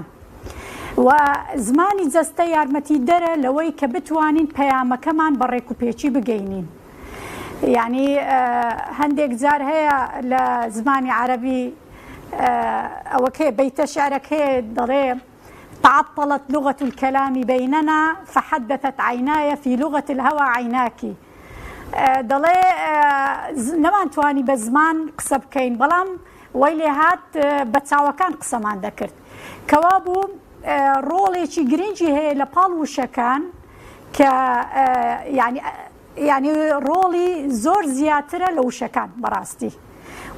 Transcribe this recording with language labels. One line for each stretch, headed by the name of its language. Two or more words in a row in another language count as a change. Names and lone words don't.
Central Kurdish: و زمانی جەستە یارمەتی دەرە لەوەی کە بتوانین پەیامەکەمان بە ڕێکوپێکی بگەینین. یعنی هەندێک جار هەیە لە زمانی عەرەبی ئەوەکێ بەیتە شعرەکەی دەڵێ
Arabic: تعطلت لغة الكلام بيننا فحدثت عيناي في لغة الهوى عيناك.
Central Kurdish: دەڵێ نەمانتوانی بە زمان قسە بکەین، بەڵام وەی لێ هات بە چاوەکان قسەمان دەکرد. کەوا بوو ڕۆڵێکی گرنگی هەیە لە پاڵ وشەکان کە یعنی یعنی ڕۆڵی زۆر زیاترە لە وشەکان بەڕاستی و